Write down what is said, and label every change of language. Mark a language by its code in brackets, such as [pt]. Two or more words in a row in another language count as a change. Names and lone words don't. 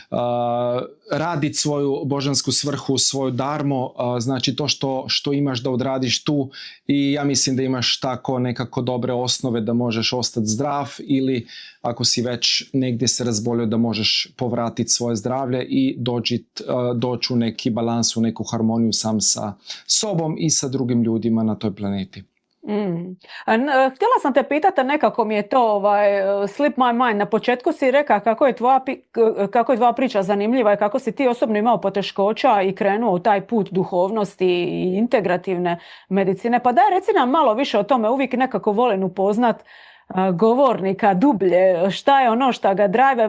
[hr] raditi svoju božansku svrhu, svoju darmu, znači to što imaš da odradiš tu, i ja mislim da imaš tako nekako dobre osnove da možeš ostati zdrav, ili ako si već negdje se razbolio da možeš povratiti svoje zdravlje i doći u neki balans, u neku harmoniju sam sa sobom i sa drugim ljudima na toj planeti. Htjela sam te pitati, nekako mi je to [en] slip my mind. [hr] Na početku si rekao kako je tvoja priča zanimljiva i kako si ti osobno imao poteškoća i krenuo u taj put duhovnosti i integrativne medicine. Pa daj, reci nam malo više o tome. Uvijek nekako volim upoznat govornika dublje, šta je ono šta ga drive.